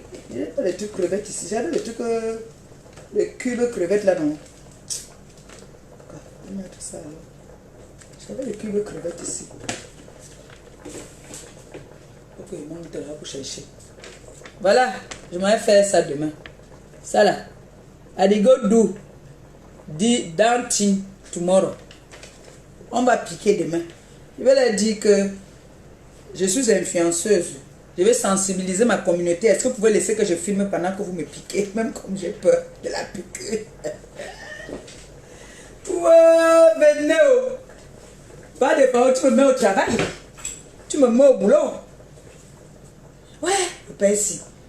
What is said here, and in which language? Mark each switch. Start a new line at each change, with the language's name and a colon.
French: Il n'y a pas les trucs crevettes ici. J'avais les trucs, le cube crevettes là, non? Je vais mettre ça alors. J'avais le cube crevettes ici. Ok, il monte là pour chercher. Voilà, je m'en vais faire ça demain. Ça là.
English: I go do the dancing tomorrow.
French: On va piquer demain. Je vais leur dire que je suis influenceuse. Je vais sensibiliser ma communauté. Est-ce que vous pouvez laisser que je filme pendant que vous me piquez? Même comme j'ai peur de la piquer. Wow, venez. Pas de parole, tu me mets au travail. Tu me mets au boulot. Ouais, le père ici.